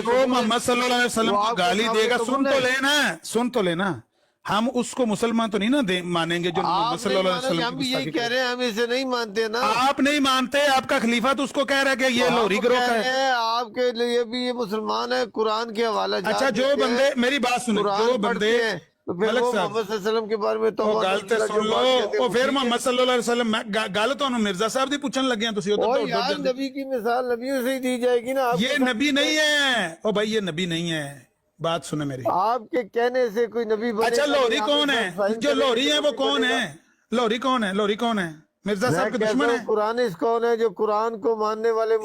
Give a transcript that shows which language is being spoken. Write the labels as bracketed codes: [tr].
[ur] جو محمد صلی اللہ علیہ وسلم کو گالی دے گا سن تو لینا ہم اس کو مسلمان تو نہیں نا مانیں گے جو محمد صلی اللہ علیہ وسلم ہم بھی یہی کہہ رہے ہیں ہم اسے نہیں مانتے نا آپ نہیں مانتے آپ کا خلیفہ تو اس کو کہہ رہا ہے کہ یہ لوری گروہ کا ہے آپ کے لیے بھی یہ مسلمان ہے قرآن کے حوالہ اچھا جو بندے میری بات سنیں جو بندے محمد صلی اللہ علیہ وسلم کے بارے میں تو [pa] گل تے سن لو او پھر محمد صلی اللہ علیہ وسلم گل تانوں مرزا صاحب دی پوچھن لگے ہیں تسی [ur] یار نبی کی مثال نبیوں سے ہی دی جائے گی نا یہ نبی نہیں ہے او بھائی یہ نبی نہیں ہے بات سنیں میری آپ کے کہنے سے کوئی نبی بنے اچھا لوری کون ہے جو لوری ہیں وہ کون ہے لوری کون ہے مرزا صاحب کے دشمن ہے قرآن کون ہے جو قرآن کو ماننے والے